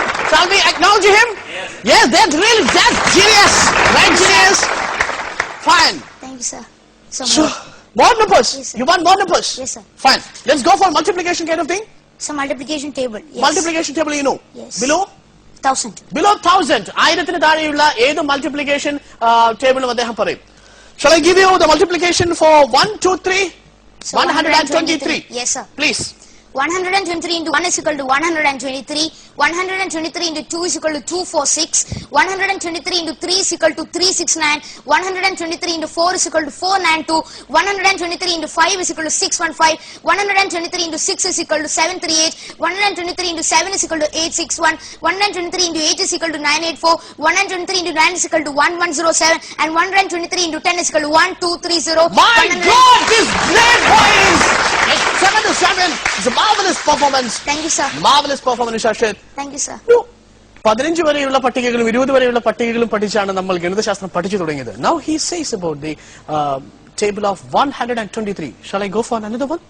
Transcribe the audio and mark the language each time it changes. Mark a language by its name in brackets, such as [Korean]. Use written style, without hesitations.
[English] Shall we acknowledge him? Yes, that's genius. Right, genius. Fine. Thank you, sir. So more numbers. Yes, sir. You want more numbers? Yes, sir. Fine. Let's go for multiplication kind of thing. So multiplication table. Yes. Multiplication table, you know. Yes. Below? 1000. Below 1000. [Malayalam] ആയിരത്തിന് താഴെയുള്ള ഏത് multiplication ടേബിളും അദ്ദേഹം പറയും. [English] Shall I give you the multiplication for 1, 2, 3? So 123. Yes, sir. Please. 123 into 1 is equal to 123. 123 into 2 is equal to 246. 123 into 3 is equal to 369. 123 into 4 is equal to 492. 123 into 5 is equal to 615. 123 into 6 is equal to 738. 123 into 7 is equal to 861. 123 into 8 is equal to 984. 123 into 9 is equal to 1107. And 123 into 10 is equal to 1230. My God, this great boys! It's 7 to 7. It's a marvelous performance. Thank you, sir. Marvelous performance, Ashit. Thank you, sir. [Malayalam] 15 വരെയുള്ള പട്ടികകളും 20 വരെയുള്ള പട്ടികകളും പഠിച്ചാണ് നമ്മൾ ഗണിതശാസ്ത്രം പഠിച്ചു തുടങ്ങിയത്. [English] Now he says about the table of 123. Shall I go for another one?